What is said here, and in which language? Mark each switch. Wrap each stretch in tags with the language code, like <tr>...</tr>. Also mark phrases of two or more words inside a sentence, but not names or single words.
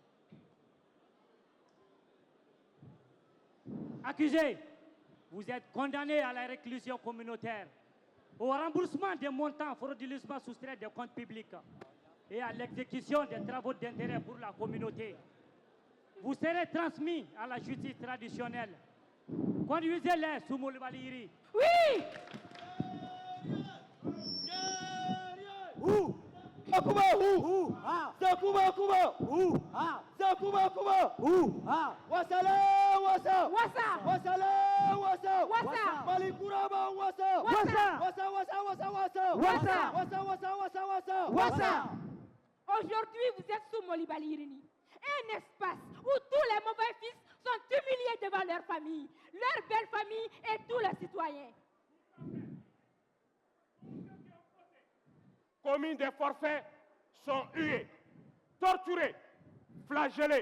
<fr>Accusé, vous êtes condamné à la réclusion communautaire, au remboursement des montants frauduleusement soustraits des comptes publics et à l'exécution des travaux d'intérêt pour la communauté. Vous serez transmis à la justice traditionnelle. Conduisez-les sous Moulvaliri. Oui. Où Akuba, où Sakuba, Kuba, où Sakuba, Kuba, où Wasale, Wasa, Wasa. Wasale, Wasa, Wasa. Malikuraba, Wasa, Wasa. Wasa, Wasa, Wasa, Wasa, Wasa. Wasa, Wasa, Wasa, Wasa, Wasa. Aujourd'hui, vous êtes sous Molibalirini, un espace où tous les mauvais fils sont humiliés devant leur famille, leur belle famille et tous les citoyens. Commis des forfaits sont hués, torturés, flagellés.</fr>